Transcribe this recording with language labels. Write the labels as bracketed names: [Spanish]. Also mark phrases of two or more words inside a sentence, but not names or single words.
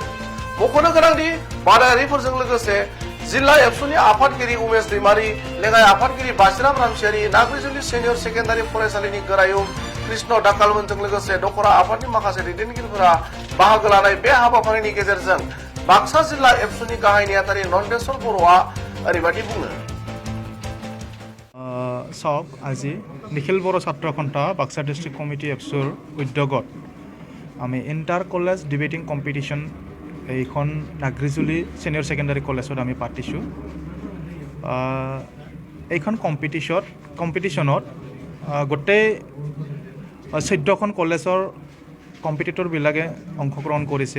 [Bodo] मख'नो गोनांदि बादायारिफोरजों लोगोसे जिल्ला एबसुनि आफादगिरि उमेश दैमारी, लेङाइ आफादगिरि बासिराम रामसियारि, नाग्रिजुलि सेनियर सेकेन्डारि फरायसालिनि गोरायुं कृष्ण दाकालमोनजों लोगोसे दखरा आफादनि माखासे दैदेनगिरिफोरा बाहागो लानाय बे हाबाफारिनि गेजेरजों बाक्सा जिल्ला एबसुनि गाहाय नेहाथारि नन्देश्वर बर'आ ओरैबायदि बुङो। [Assamese] চাওক আজি নিখিল বড়ো ছাত্ৰ সন্থা বাক্সা ডিষ্ট্ৰিক্ট কমিটি এপছুৰ উদ্যোগত আমি [English] inter college debating competition [Assamese] এইখন নাগ্ৰিজুলি ছিনিয়ৰ ছেকেণ্ডাৰী কলেজত আমি পাতিছোঁ। এইখন কম্পিটিশ্যনত গোটেই 14খন কলেজৰ কম্পিটিটৰবিলাকে অংশগ্ৰহণ কৰিছে।